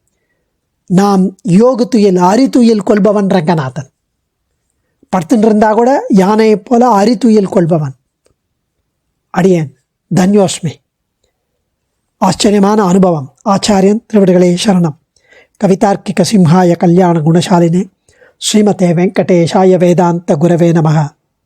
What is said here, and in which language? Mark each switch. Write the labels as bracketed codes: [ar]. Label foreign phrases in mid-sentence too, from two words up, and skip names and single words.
[ta] நாம் யோகு துயில் அரித்துயில் கொள்பவன் ரங்கநாதன். படுத்துட்டு இருந்தால் கூட யானையை போல அரித்துயில் கொள்பவன் அடியேன். தன்யோஸ்மி. ஆச்சரியமான அனுபவம். ஆச்சாரியன் திருவடிகளே சரணம். [sa] कवितार्किक सिंहाय कल्याण गुणशालिने श्रीमते वेङ्कटेशाय वेदान्त गुरवे नमः.